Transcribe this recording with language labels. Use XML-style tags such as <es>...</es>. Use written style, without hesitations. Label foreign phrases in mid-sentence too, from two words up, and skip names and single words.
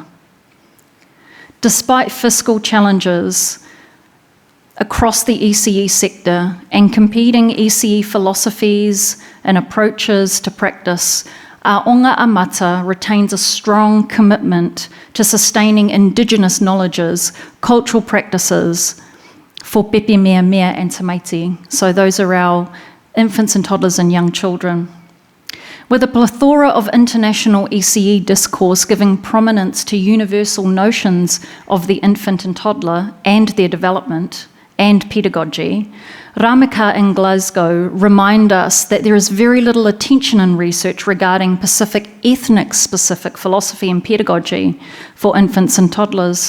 <en>Despite fiscal challenges across the ECE sector and competing ECE philosophies and approaches to practice, Aonga Amata retains a strong commitment to sustaining Indigenous knowledges, cultural practices, for</en> <sm>pepe mea mea</sm> <en>and tamaiti. So those are our infants and toddlers and young children. With a plethora of international ECE discourse giving prominence to universal notions of the infant and toddler and their development and pedagogy, Ramika and Glasgow remind us that there is very little attention in research regarding Pacific ethnic-specific philosophy and pedagogy for infants and toddlers.</en>